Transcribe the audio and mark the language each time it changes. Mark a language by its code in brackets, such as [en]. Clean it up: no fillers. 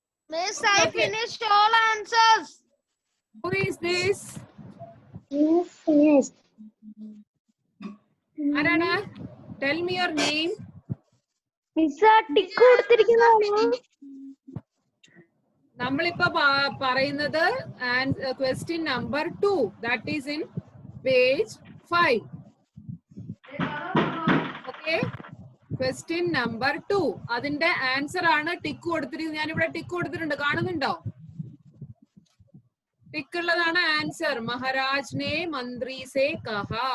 [en] Miss, I finished all answers. Who is this? Miss, finished. Arana, tell me your name. [ml] Miss, tick കൊടുത്തിരിക്കുന്നതാണോ? നമ്മളിപ്പോ പറയുന്നത് question number 2. [en] That is in page 5. [ml] Okay. Question number 2. അതിന്റെ answer ആണ് tick കൊടുത്തിരിക്കുന്നത്. ഞാനിവിടെ tick കൊടുത്തിട്ടുണ്ട്, കാണുന്നുണ്ടോ? Tick ഉള്ളതാണ് answer. [hi] Maharaj ने मंत्री से कहा.